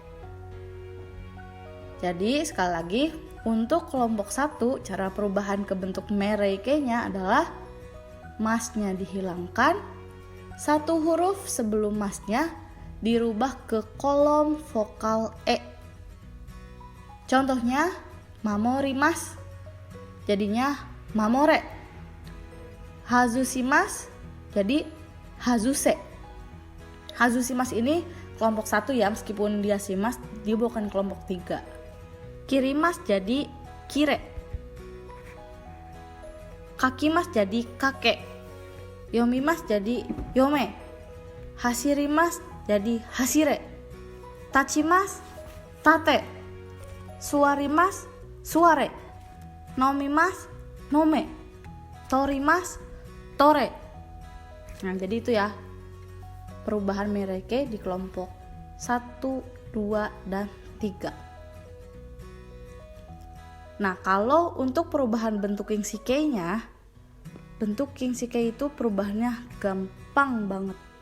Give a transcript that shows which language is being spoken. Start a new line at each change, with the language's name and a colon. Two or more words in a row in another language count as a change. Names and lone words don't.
Indonesian: Jadi sekali lagi, untuk kelompok 1 cara perubahan ke bentuk meirei-nya adalah masnya dihilangkan. Satu huruf sebelum masnya dirubah ke kolom vokal e. Contohnya mamorimas jadinya mamore. Hazushimas jadi hazuse. Hazushimas ini kelompok 1 ya, meskipun dia shimas, dia bukan kelompok 3. Kirimas jadi kire. Kakimas jadi kake. Yomimas jadi yome. Hashirimas jadi hashire.
Japanese: 立ちます 立て。座ります 座れ. 飲みます 飲め。取ります 取れ.
Indonesian: Nah, jadi itu ya perubahan meirei di kelompok 1, 2, dan 3. Nah, kalau untuk perubahan bentuk kinshikei-nya, bentuk kinshikei itu perubahannya gampang banget.